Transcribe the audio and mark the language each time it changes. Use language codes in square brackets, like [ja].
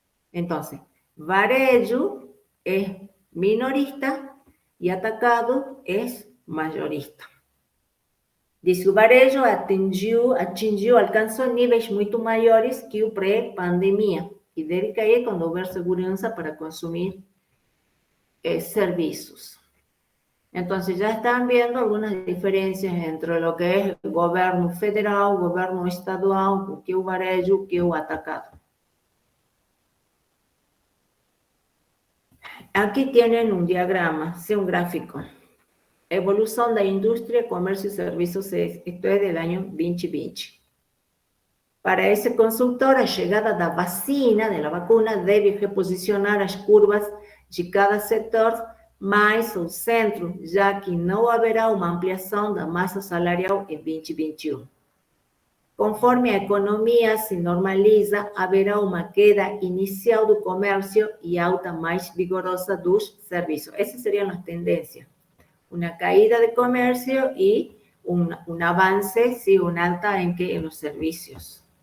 [es] Entonces, varejo es minorista y atacado es mayorista. [pt] Dice, o varejo alcançou níveis muito maiores que o pré-pandemia e deve cair quando houver segurança para consumir servicios. [es] Entonces, ya están viendo algunas diferencias entre lo que es el gobierno federal, gobierno estadual, [pt] o que o varejo, o que o atacado. [es] Aquí tienen un diagrama, sí, un gráfico. Evolución da indústria, comercio y servicios, esto es del año 2020. Para ese consultor, [pt] a chegada da vacina, [es] de la vacuna, [pt] debe reposicionar as curvas de cada setor mais ao centro, já que não haverá uma ampliação da massa salarial em 2021. Conforme a economia se normaliza, haverá uma queda inicial do comércio e alta mais vigorosa dos serviços. Essas seriam as tendências. [es] Una caída de comercio y un avance, sí, un alta en los servicios.